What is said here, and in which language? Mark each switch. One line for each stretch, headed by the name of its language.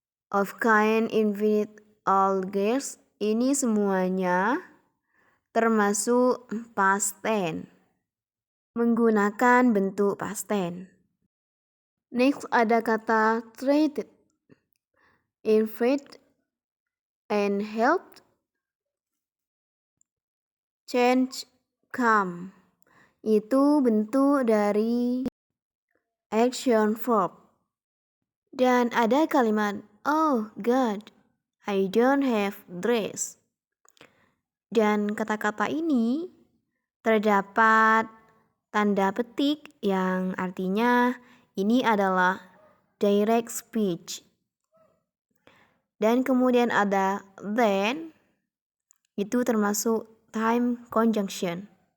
Indonesian: Of kind, infinite, all girls, ini semuanya termasuk past tense, menggunakan bentuk past tense. Next ada kata treated, invite, and helped, change, come. Itu bentuk dari action verb. Dan ada kalimat,
English: oh God, I don't have dress.
Indonesian: Dan kata-kata ini terdapat tanda petik yang artinya ini adalah direct speech. Dan kemudian ada then, itu termasuk time conjunction.